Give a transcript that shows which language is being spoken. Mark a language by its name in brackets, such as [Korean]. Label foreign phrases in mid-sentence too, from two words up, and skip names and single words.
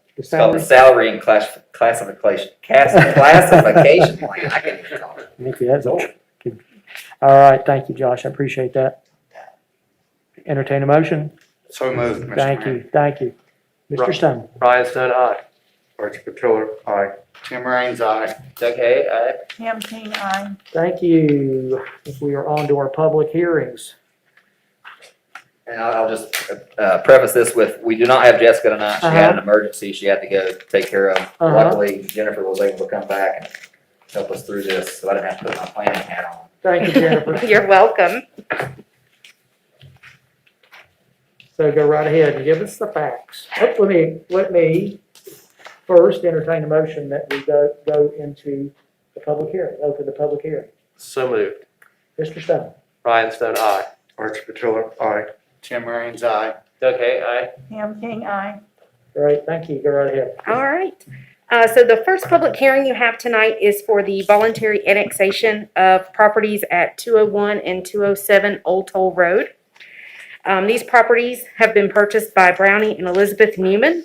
[English] The It's called the salary? salary and classification plan. I can't even talk. Thank you, that's all. All right, thank you, Josh, I appreciate that. Entertain a motion? So moved, Mr. Thank Mayor. you, thank you. Mr. Stone. Ryan Stone, aye. Archie Patillo, aye. Tim Raines, aye. Doug Hay, aye. Pam King, aye. Thank you. If we are on to our public hearings. And I'll just preface this with, we do not have Jessica tonight. She had an emergency she had to go take care of. Luckily, Jennifer was able to come back and help us through this, so I didn't have to put my planning hat on. Thank you, Jennifer. You're welcome. So go right ahead and give us the facts. Let me first entertain a motion that we go into the public hearing, open the public hearing. So moved. Mr. Stone. Ryan Stone, aye. Archie Patillo, aye. Tim Raines, aye. Doug Hay, aye. Pam King, aye. Great, thank you. Go right ahead. All right. So the first public hearing you have tonight is for the voluntary annexation of properties at 201 and 207 Old Toll Road. These properties have been purchased by Brownie and Elizabeth Newman.